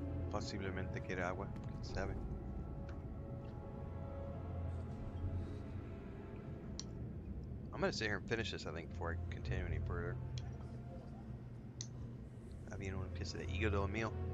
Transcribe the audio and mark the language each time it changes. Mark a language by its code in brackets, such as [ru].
[es] Posiblemente quiere agua, quién sabe. [en] I'm gonna sit here and finish this, I think, before I continue any further. [es] Había una pieza de hígado mío.